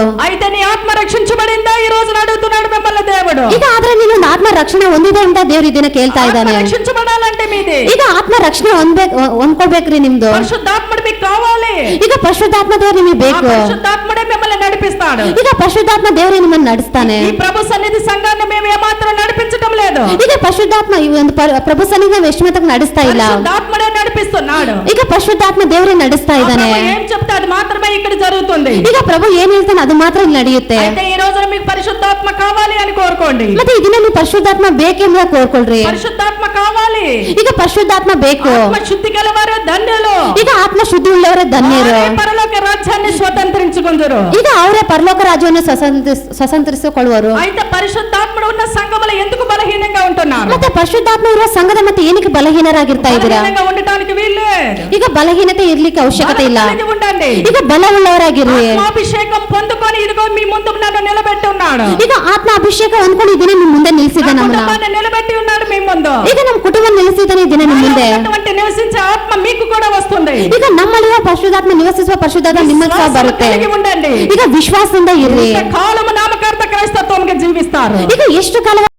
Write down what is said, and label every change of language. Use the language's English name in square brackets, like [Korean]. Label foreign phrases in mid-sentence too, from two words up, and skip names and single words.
[Telugu] అయితే నీ ఆత్మ రక్షించబడిందా ఈ రోజు అడుగుతున్నాడు మిమ్మల్ని దేవుడు. [Kannada] ಈಗ ಆದ್ರೆ ನೀನು ಒಂದು ಆತ್ಮ ರಕ್ಷಣೆ ಹೊಂದಿದೆ ಅಂತ ದೇವ್ರು ಇದನ್ನ ಕೇಳ್ತಾ [Telugu] ఆత్మ [Kannada] ಇದ್ದಾನೆ. [Telugu] రక్షించబడాలంటే మీది [Kannada] ಈಗ ಆತ್ಮ ರಕ್ಷಣೆ ಹೊಂದ್ಕೊಳ್ಬೇಕ್ರಿ ನಿಮ್ದು. [Telugu] పరిశుద్ధాత్ముడు మీకు కావాలి. [Kannada] ಈಗ ಪರಿಶುದ್ಧಾತ್ಮ ದೇವ್ರು ನಿಮಗೆ ఆ ಬೇಕು. [Telugu] పరిశుద్ధాత్ముడే మిమ్మల్ని నడిపిస్తాడు. [Kannada] ಈಗ ಪರಿಶುದ್ಧಾತ್ಮ ದೇವ್ರು ನಿಮ್ಮನ್ನು ನಡೆಸ್ತಾನೆ. [Telugu] ఈ ప్రభు సన్నిధి సంఘాన్ని మేము ఏమాత్రం నడిపించటం లేదు. [Kannada] ಈಗ ಪರಿಶುದ್ಧಾತ್ಮ ಈ ಒಂದು ಪ್ರಭು ಸನ್ನಿಧಿನ ವೇಷಮತಕ್ಕೆ ನಡೆಸ್ತಾ ಇಲ್ಲ. [Telugu] పరిశుద్ధాత్ముడే నడిపిస్తున్నాడు. [Kannada] ಈಗ ಪರಿಶುದ್ಧಾತ್ಮ ದೇವರೇ ನಡೆಸ್ತಾ ఆ ಇದ್ದಾನೆ. [Telugu] ప్రభు ఏం చెప్తే అది మాత్రమే ఇక్కడ జరుగుతుంది. [Kannada] ಈಗ ಪ್ರಭು ಏನ್ ಹೇಳ್ತಾನೆ ಅದು ಮಾತ್ರ ಇಲ್ಲಿ ನಡೆಯುತ್ತೆ. [Telugu] అయితే ఈ రోజున మీకు పరిశుద్ధాత్మ కావాలి అని కోరుకోండి. [Kannada] ಮತ್ತೆ ಇದನ್ನ ನೀವು ಪರಿಶುದ್ಧಾತ್ಮ ಬೇಕೆಂಬ ಕೋರ್ಕೊಳ್ರಿ. [Telugu] పరిశుద్ధాత్మ కావాలి. [Kannada] ಈಗ ಪರಿಶುದ್ಧಾತ್ಮ ಬೇಕು. [Telugu] ఆత్మ శుద్ధి గలవారు ధన్యులు. [Kannada] ಈಗ ಆತ್ಮ ಶುದ್ಧಿ ಉಳ್ಳವರೇ ಧನ್ಯರು. [Telugu] వారే పరలోక రాజ్యాన్ని స్వతంత్రించుకుందురు. [Kannada] ಈಗ ಅವರೇ ಪರಲೋಕ ರಾಜ್ಯವನ್ನು ಸ್ವತಂತ್ರಿಸಿಕೊಳ್ಳುವರು. [Telugu] అయితే పరిశుద్ధాత్ముడు ఉన్న సంఘములో ఎందుకు బలహీనంగా ఉంటున్నారు? [Kannada] ಮತ್ತೆ ಪರಿಶುದ್ಧಾತ್ಮ ಇರುವ ಸಂಘದ ಮತ್ತೆ ಏನಕ್ಕೆ ಬಲಹೀನರಾಗಿರ್ತಾ ಇದ್ದೀರಾ? [Telugu] బలహీనంగా ఉండటానికి వీలు. [Kannada] ಈಗ ಬಲಹೀನತೆ ಇರ್ಲಿಕ್ಕೆ ಅವಶ್ಯಕತೆ ಇಲ್ಲ. [Telugu] కలిగి ఉండండి. [Kannada] ಈಗ ಬಲವುಳ್ಳವರಾಗಿರ್ರಿ. [Telugu] ఆత్మాభిషేకం పొందుకొని ఇదిగో మీ ముందు నన్ను నిలబెట్టి ఉన్నాడు. [Kannada] ಈಗ ಆತ್ಮ ಅಭಿಷೇಕ ಹೊಂದ್ಕೊಂಡು ಇದನ್ನ ನಿಮ್ ಮುಂದೆ ನಿಲ್ಲಿಸಿದ [Telugu] నా [Kannada] ನಮ್ಮನ್ನ. [Telugu] కుటుంబాన్ని నిలబెట్టి ఉన్నాడు మీ ముందు. [Kannada] ಈಗ ನಮ್ಮ ಕುಟುಂಬ ನಿಲ್ಲಿಸಿದಾನೆ ಇದನ್ನ ನಿಮ್ ಮುಂದೆ. [Telugu] అటువంటి నివసించే ఆత్మ మీకు కూడా వస్తుంది. [Kannada] ಈಗ ನಮ್ಮಲ್ಲಿರುವ ಪರಿಶುದ್ಧಾತ್ಮ ನಿವಸಿಸುವ ಪರಿಶುದ್ಧಾತ್ಮ ನಿಮಗೆ ಸಹ ಬರುತ್ತೆ. [Telugu] కలిగి ఉండండి. [Kannada] ಈಗ ವಿಶ್ವಾಸದಿಂದ ಇರ್ರಿ. [Telugu] కాలము నామకార్థ క్రైస్తత్వంగా జీవిస్తారు. [Kannada] ಈಗ ಎಷ್ಟು ಕಾಲ